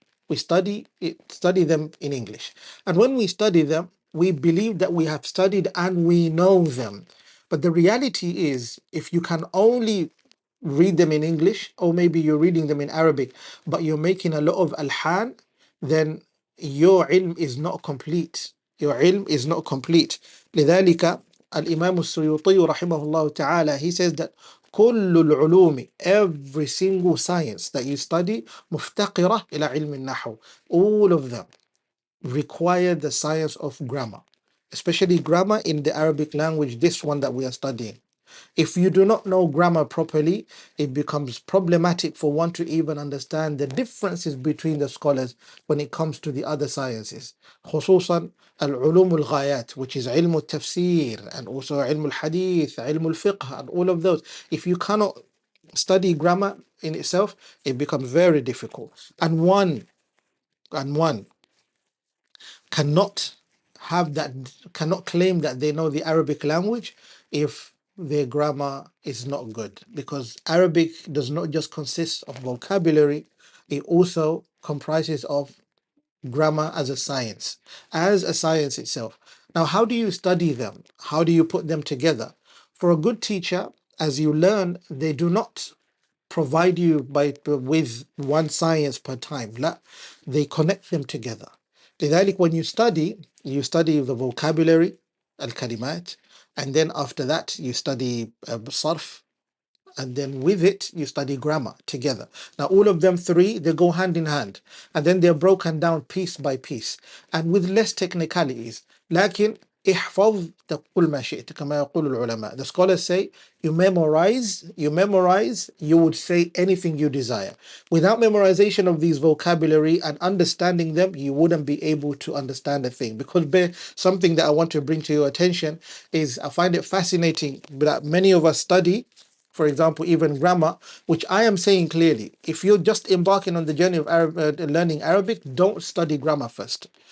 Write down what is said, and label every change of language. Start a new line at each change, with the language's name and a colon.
English: We study them in English. And when we study them, we believe that we have studied and we know them. But the reality is, if you can only read them in English, or maybe you're reading them in Arabic, but you're making a lot of alhan, then your ilm is not complete. Your ilm is not complete.
Arabic: لذلك الإمام السيوطي رحمه الله تعالى,
English: he says that
Arabic: كل العلوم,
English: every single science that you study,
Arabic: مفتقرة إلى علم النحو.
English: All of them require the science of grammar, especially grammar in the Arabic language, this one that we are studying. If you do not know grammar properly, it becomes problematic for one to even understand the differences between the scholars when it comes to the other sciences.
Arabic: خصوصا العلوم الغايات,
English: which is
Arabic: علم التفسير,
English: and also
Arabic: علم الحديث, علم الفقه,
English: and all of those. If you cannot study grammar in itself, it becomes very difficult. And one cannot cannot claim that they know the Arabic language if their grammar is not good, because Arabic does not just consist of vocabulary, it also comprises of grammar as a science itself. Now, how do you study them? How do you put them together? For a good teacher, as you learn, they do not provide you with one science per time. لا, they connect them together. لذلك when you study the vocabulary, الكلمات, and then after that you study صرف, and then with it you study grammar together. Now all of them three, they go hand in hand, and then they're broken down piece by piece and with less technicalities.
Arabic: لكن احفظ تقول ما شئت كما يقول العلماء.
English: The scholars say you memorize, you would say anything you desire. Without memorization of these vocabulary and understanding them, you wouldn't be able to understand a thing. Because something that I want to bring to your attention is, I find it fascinating that many of us study, for example, even grammar, which I am saying clearly, if you're just embarking on the journey of learning Arabic, don't study grammar first.